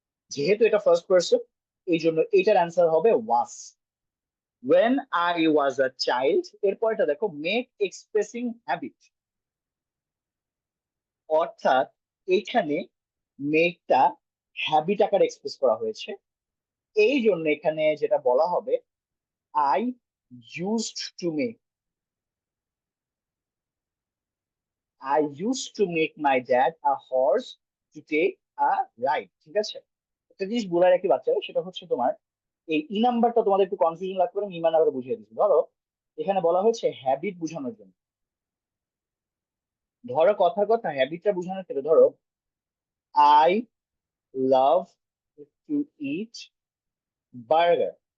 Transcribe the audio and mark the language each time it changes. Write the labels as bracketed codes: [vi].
[bn] যেহেতু এটা first person, এই জন্য এটার অ্যান্সার হবে ওয়াজ। [en] when I was a child, [bn] এরপরটা দেখো মেক এক্সপ্রেসিং হ্যাবিট, অর্থাৎ এখানে মেকটা হ্যাবিট আকারে এক্সপ্রেস করা হয়েছে। এই জন্য এখানে যেটা বলা হবে [en] I used to make, I used to make my dad a horse to take a ride। [bn] ঠিক আছে, একটা জিনিস বলে রাখি বাচ্চারা, সেটা হচ্ছে তোমার এই ই নাম্বারটা তোমাদের একটু কনফিউশন লাগতে পারে, ইমান আবার বুঝিয়ে দিচ্ছি। ধরো এখানে বলা হয়েছে হ্যাবিট বোঝানোর জন্য। ধরো কথার কথা হ্যাবিটটা বোঝানোর ক্ষেত্রে ধরো [en] I love to eat burger.